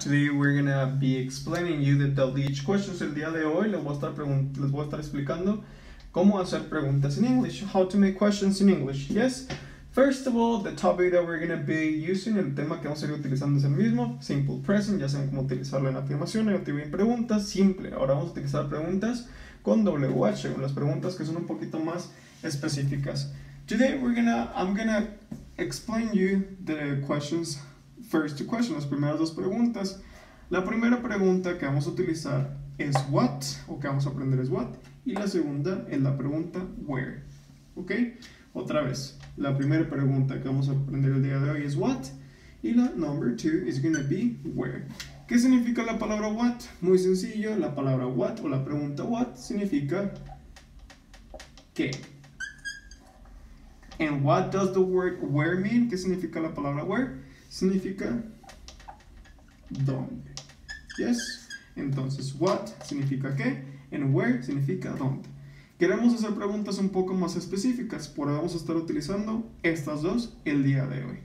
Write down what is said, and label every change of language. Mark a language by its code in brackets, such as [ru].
[en] Today we're gonna be explaining you the WH questions. [es] El día de hoy les voy a estar explicando cómo hacer preguntas [en] in English, how to make questions in English. Yes, first of all, the topic that we're gonna be using, [es] el tema que vamos a ir utilizando es el mismo, simple present, ya saben cómo utilizarlo en afirmación, negativa y en preguntas, simple. Ahora vamos a utilizar preguntas con WH, las preguntas que son un poquito más específicas. [en] Today I'm gonna explain you the questions. First two questions, [es] las primeras dos preguntas. La primera pregunta que vamos a utilizar es what, o que vamos a aprender es what, y la segunda es la pregunta where. ¿Ok? Otra vez, la primera pregunta que vamos a aprender el día de hoy es what, y la [en] number two is gonna be where. [es] ¿Qué significa la palabra what? Muy sencillo, la palabra what o la pregunta what significa ¿qué? [en] And what does the word where mean? [es] ¿Qué significa la palabra where? Significa dónde. Yes. Entonces, what significa qué, and where significa dónde. Queremos hacer preguntas un poco más específicas, por eso vamos a estar utilizando estas dos el día de hoy.